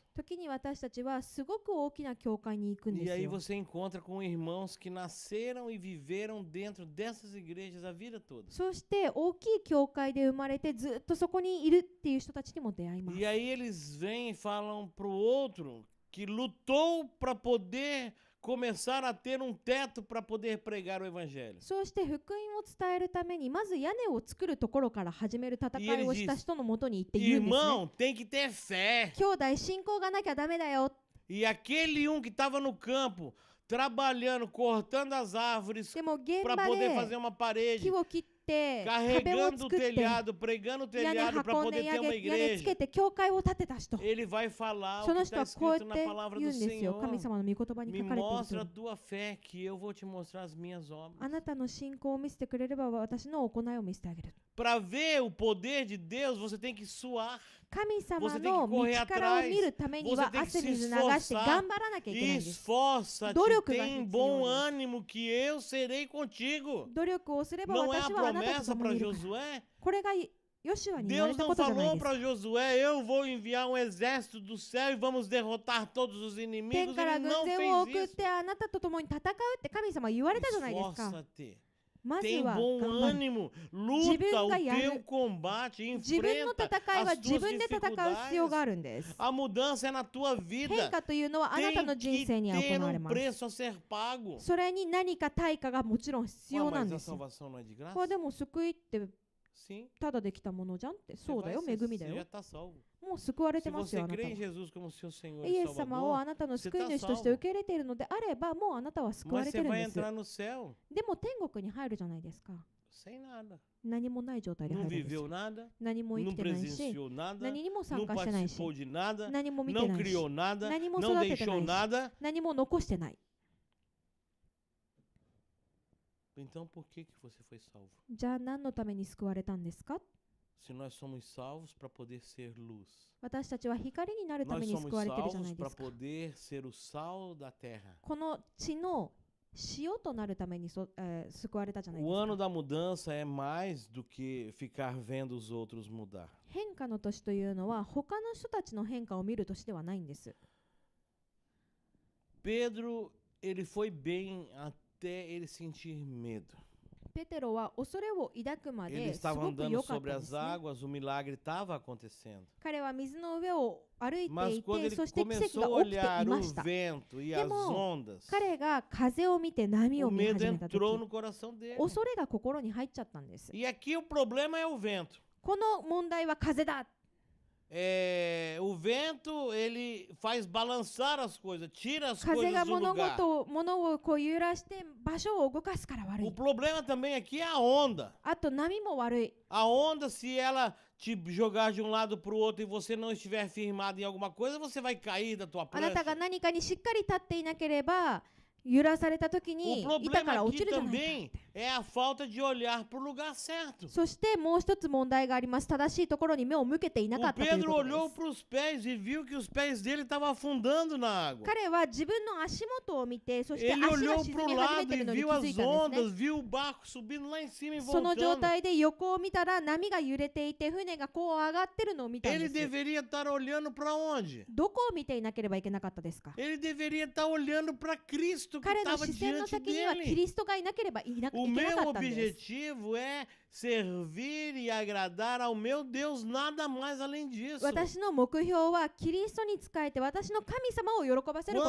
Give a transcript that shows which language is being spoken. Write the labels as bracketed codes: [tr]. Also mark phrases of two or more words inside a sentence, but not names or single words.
[ja] 時に私たちはすごく大きな教会に行くんで [pt] E [ja] す [pt] aí [ja] よ。 [pt] você encontra com irmãos que nasceram e viveram dentro dessas igrejas a vida toda. [ja] そして大きい教会で生まれてずっとそこにいるっていう人たちにも出会います。 [pt] E aí eles vêm e falam pro outro que lutou para poder começar a ter um teto para poder pregar o evangelho. [ja] そうして福音を伝えるためにまず屋根を作るところから始める戦いをした人のもとに行って言うんですね。 [pt] Irmão, tem que ter fé. [ja] 兄弟信仰がなきゃダメだよ。 [pt] E aquele que estava no campo, trabalhando, cortando as árvores [ja] でも現 [pt] para [ja] 場 [pt] poder [ja] で [pt] fazer uma parede, [ja] 木を切って壁を [pt] carregando o [ja] 作って [pt] telhado, pregando o [ja] 屋根 [pt] telhado para [ja] 運んで [pt] poder ter [ja] 屋 [pt] uma [ja] 根つけ [pt] igreja. [ja] て教会を建てた人、 [pt] Ele vai falar [ja] そ [pt] o [ja] の [pt] que [ja] 人 [pt] está [ja] はこうや [pt] escrito [ja] っ [pt] na [ja] て [pt] palavra [ja] 言う [pt] do [ja] んですよ。神 [pt] Senhor. [ja] 様の御言葉に [pt] Me [ja] 書かれている [pt] mostra [ja] と [pt] a tua fé que eu vou te mostrar as minhas obras. [ja] あなたの信仰を見せてくれれば私の行いを見せてあげる。 [pt] Para ver o poder de Deus, você tem que suar. [ja] 神様 [pt] Você tem que [ja] の [pt] correr [ja] 道からを見るためには [pt] atrás. Você tem que [ja] 汗 [pt] se [ja] 水流して [pt] esforçar. [ja] 頑張らなきゃいけないんです。 [pt] Esforça-te, [ja] 努力が [pt] tem [ja] hitsuyo [pt] bom [ja] desu. [pt] ânimo que eu serei contigo. [ja] 努力をすれば [pt] Não é a [ja] 私はあなたと [pt] promessa [ja] 共 [pt] para [ja] にいるから。 [pt] Josué? [ja] これがヨシュアに言われ [pt] Deus [ja] た [pt] não [ja] ことじゃない [pt] falou [ja] ですか。 [pt] para Josué, eu vou enviar um exército do céu e vamos derrotar todos os [ja] 天 [pt] inimigos. [ja] から [pt] Ele [ja] 軍 [pt] não [ja] 勢を [pt] fez [ja] 送っ [pt] isso. [ja] てあなたと共に戦うって神様は言われたじゃないですか。 [pt] Esforça-te. [ja] まず [pt] Tem [ja] は [pt] bom [ja] 頑張る。 [pt] ânimo. Luta o [ja] 自分がやる. [pt] teu combate. [ja] 自分の [pt] Enfrenta [ja] 戦いは [pt] as [ja] 自 [pt] tuas [ja] 分で戦う必要があ [pt] dificuldades. [ja] るんです。 [pt] A mudança é na tua [ja] 変 [pt] vida. [ja] 化というのはあなたの [pt] Tem [ja] 人 [pt] que [ja] 生には [pt] ter [ja] 行われ [pt] um [ja] ます。 [pt] preço a ser pago. [ja] それに何か対価がもちろん必 [pt] Ué, [ja] 要なん [pt] mas [ja] で [pt] a [ja] すよ。 [pt] salvação não é de [ja] これ [pt] graça? [ja] でも救いって [pt] Sim. [ja] ただできたものじゃんって。 [pt] Você [ja] そうだ [pt] vai [ja] よ、 [pt] ser- [ja] 恵みだ [pt] você já [ja] よ。 [pt] está salvo. [ja] もう救われ [pt] Se [ja] てます [pt] você [ja] よ、あなた [pt] crê [ja] は [pt] em。Jesus como seu Senhor [ja] イ [pt] e [ja] エス様を [pt] Salvador, [ja] あなたの [pt] você [ja] 救い [pt] está [ja] 主として受け入れているのであれば、もうあなたは救わ [pt] mas [ja] れて [pt] você [ja] るん [pt] vai [ja] です。 [pt] entrar no céu [ja] でも天国に入るじゃないですか。 [pt] sem nada. [ja] 何もない状態で [pt] Não [ja] 入るんですよ。 [pt] viveu nada, [ja] 何も生 [pt] não [ja] きてないし、 [pt] presenciou nada, [ja] 何にも参 [pt] não [ja] 加してないし、 [pt] participou de nada, [ja] 何も見て [pt] não [ja] ないし、 [pt] criou nada, [ja] 何も [pt] não [ja] 育ててな [pt] deixou [ja] いし、 [pt] nada. [ja] 何も残してない。 [pt] Então por que você foi salvo? [ja] じゃあ何のために救われたんですか？ [pt] Se nós somos salvos para poder ser luz. [ja] 私たちは光になるた [pt] Nós [ja] めに [pt] somos [ja] 救われてるじゃな [pt] salvos [ja] いで [pt] para [ja] すか。 [pt] poder ser o sal da terra. [ja] この地の塩となるために救われたじゃないで [pt] O [ja] す [pt] ano [ja] か。 [pt] da mudança é mais do que ficar vendo os outros mudar. [ja] 変化の年というのは他の人たちの変化を見る年ではないんです。 [pt] Pedro, ele foi bem até ele sentir medo. [ja] ペテロは恐れを抱くま [pt] Ele [ja] です [pt] estava [ja] ごく [pt] andando [ja] 良かっ [pt] sobre [ja] たんです [pt] as [ja] ね。 [pt] águas, o milagre estava acontecendo. [ja] 彼は水の上を歩いて [pt] Mas [ja] い [pt] quando [ja] て、 [pt] ele [ja] そして奇跡 [pt] começou a [ja] が起きてい [pt] olhar [ja] ま [pt] o [ja] した。 [pt] vento e as [ja] Demo, [pt] ondas, [ja] 彼が風を見て波を [pt] o [ja] 見 [pt] medo [ja] 始めたと [pt] entrou [ja] き、 [pt] no coração dele. [ja] 恐れが心に入っちゃったんです。 [pt] E aqui o problema é o vento. [ja] この問題は風だ。 [pt] O vento, ele faz balançar as coisas, tira as [ja] 風 [pt] coisas [ja] が [pt] do [ja] 物 [pt] lugar. [ja] 事を物をこう揺らして場所を動かすから悪 [pt] O [ja] い。 [pt] problema também aqui é a onda. [ja] あと波も悪い。 [pt] A onda, se ela te jogar de um lado para o outro e você não estiver firmado em alguma coisa, você vai cair da tua [ja] あなたが [pt] prancha. [ja] 何かにしっかり立っていなければ揺らされた時 [pt] O [ja] に板か [pt] problema [ja] ら落ち [pt] aqui [ja] るじゃないか。 [pt] também é a falta de olhar para o lugar certo. [ja] そしてもう一つ問題があります。正しいところに目を向けていなか [pt] O [ja] ったという [pt] Pedro [ja] ことで [pt] olhou [ja] す。 [pt] para os pés e viu que os pés dele estavam afundando na água. [ja] 彼は自分の足元を見て、そして [pt] Ele [ja] 足が [pt] olhou [ja] 沈 [pt] para [ja] み [pt] o [ja] 始め [pt] lado [ja] てい [pt] e [ja] るのに気 [pt] viu [ja] づ [pt] as [ja] いたんですね。 [pt] ondas, viu o barco subindo lá em cima e [ja] その状 [pt] voltando. [ja] 態で横を見たら波が揺れていて船がこう上がってるのを見たん [pt] Ele [ja] です。 [pt] deveria estar olhando para onde? [ja] どこを見ていなければいけなかったですか？ [pt] Ele deveria estar olhando para Cristo que [ja] 彼の [pt] estava [ja] 視線の [pt] diante [ja] 先にはキ [pt] dele. [ja] リストがいなければいけなか [pt] O [ja] った [pt] meu [ja] んです。 [pt] objetivo é servir e agradar ao meu Deus, nada mais além disso. [ja] 私の目標はキリストに仕えて私の神様を喜ばせること